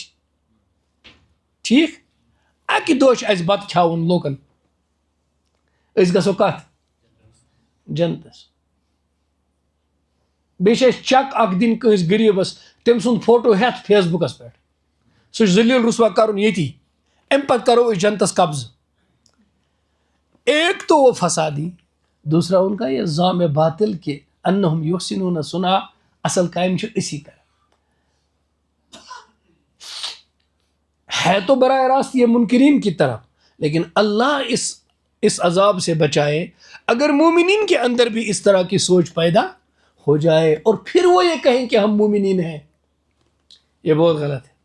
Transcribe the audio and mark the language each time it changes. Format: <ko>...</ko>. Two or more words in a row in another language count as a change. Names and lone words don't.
<ks>ٹھیٖک، اَکہِ دۄہ چھُ اَسہِ بتہٕ کھٮ۪وُن لوٗکن، أسۍ گژھو کتھ جنتس. بیٚیہِ چھِ اَسہِ چک اکھ دِنۍ کٲنٛسہِ غریٖبس، تٔمۍ سُنٛد فوٹو ہٮ۪تھ فیس بُکس پٮ۪ٹھ، سُہ چھُ ذلیٖل رسوا کرُن ییٚتی، اَمہِ پتہٕ کرو أسۍ جنتس قبضہٕ.</ks> <ur>ایک تو وہ فسادی، دوسرا ان کا یہ زام باطل کہ</ur> <ar>انہم یحسنون صنعا،</ar> <ks>اصل کامہِ چھِ أسی کران.</ks> <ur>ہے تو براہ راست یہ منکرین کی طرف، لیکن اللہ اس عذاب سے بچائے اگر مومنین کے اندر بھی اس طرح کی سوچ پیدا ہو جائے اور پھر وہ یہ کہیں کہ ہم مومنین ہیں. یہ بہت غلط ہے.</ur>